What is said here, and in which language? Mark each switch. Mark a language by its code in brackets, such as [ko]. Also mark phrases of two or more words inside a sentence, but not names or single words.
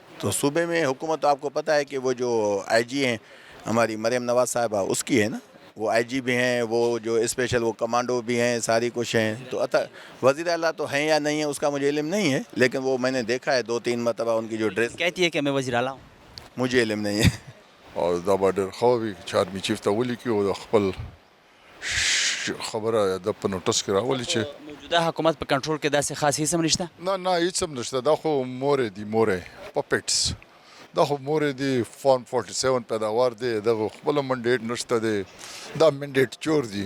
[ur] تو صوبے میں حکومت آپ کو پتہ ہے کہ وہ جو آئی جی ہیں ہماری مریم نواز صاحبہ، اس کی ہے نا، وہ آئی جی بھی ہیں، وہ جو اسپیشل وہ کمانڈو بھی ہیں، ساری کچھ ہیں. تو وزیر اعلیٰ تو ہیں یا نہیں ہیں اس کا مجھے علم نہیں ہے، لیکن وہ میں نے دیکھا ہے 2-3 مرتبہ ان کی جو ڈریس. کہتی ہے کہ میں وزیر اعلیٰ ہوں. مجھے علم نہیں ہے. [ps] او دا به ډېر ښه وي چې آرمي چیف ته ولیکي او د خپل خبره د په نوټس کې راولي چې موجوده حکومت په کنټرول کې داسې خاص هیڅ هم نشته. نه هیڅ هم نشته. دا خو مورې دي، مورې پپټس، دا خو مورې دي. فارم 47 پیداوار دی، دغه خپل منډیټ نشته دی، دا منډیټ چور دی.